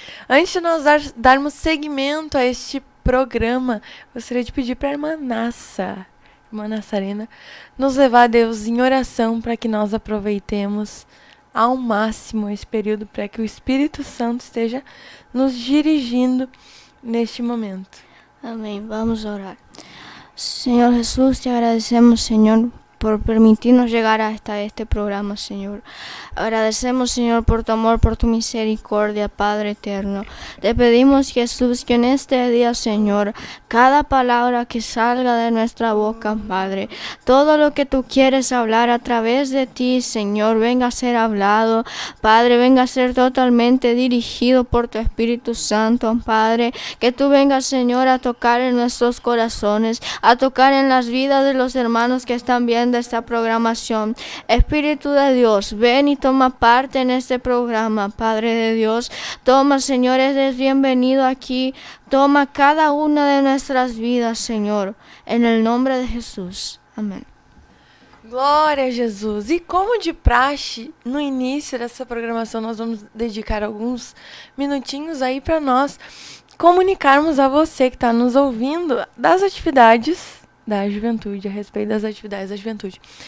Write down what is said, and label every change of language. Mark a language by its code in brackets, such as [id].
[pt] Antes de nós darmos seguimento a este programa, gostaria de pedir para a irmã Nassarena, nos levar a Deus em oração para que nós aproveitemos ao máximo esse período, para que o Espírito Santo esteja nos dirigindo neste momento. Amém. Vamos orar. [es] Señor Jesús, te agradecemos, Señor, por permitirnos llegar hasta este programa, Señor. Agradecemos, Señor, por tu amor, por tu misericordia, Padre eterno. Te pedimos, Jesús, que en este día, Señor, cada palabra que salga de nuestra boca, Padre, todo lo que tú quieres hablar a través de ti, Señor, venga a ser hablado, Padre, venga a ser totalmente dirigido por tu Espíritu Santo, Padre, que tú vengas, Señor, a tocar en nuestros corazones, a tocar en las vidas de los hermanos que están viendo esta programación. Espíritu de Dios, ven y toma parte en este programa, Padre de Dios. Toma, Señor, eres bienvenido aquí. Toma cada una de nuestras vidas, Señor, en el nombre de Jesús. [pt] Amém. Glória a Jesus! E como de praxe, no início dessa programação nós vamos dedicar alguns minutinhos aí para nós comunicarmos a você que está nos ouvindo das atividades da juventude, a respeito das atividades da juventude.